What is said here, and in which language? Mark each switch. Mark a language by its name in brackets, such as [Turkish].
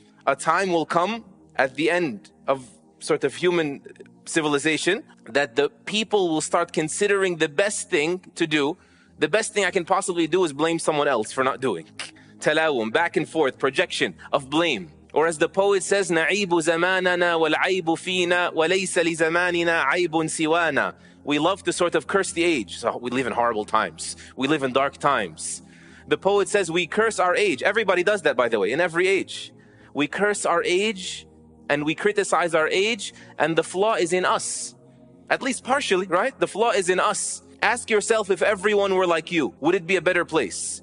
[English] a time will come at the end of sort of human civilization that the people will start considering the best thing to do. The best thing I can possibly do is blame someone else for not doing. Talawum, back and forth, projection of blame. Or as the poet says, [Arabic] نَعِيبُ زَمَانَنَا وَالْعَيْبُ فِينَا وَلَيْسَ لِزَمَانِنَا عَيْبٌ سِوَانَا. [English] We love to sort of curse the age. So we live in horrible times. We live in dark times. The poet says we curse our age. Everybody does that, by the way, in every age. We curse our age and we criticize our age, and the flaw is in us. At least partially, right? The flaw is in us. Ask yourself, if everyone were like you, would it be a better place?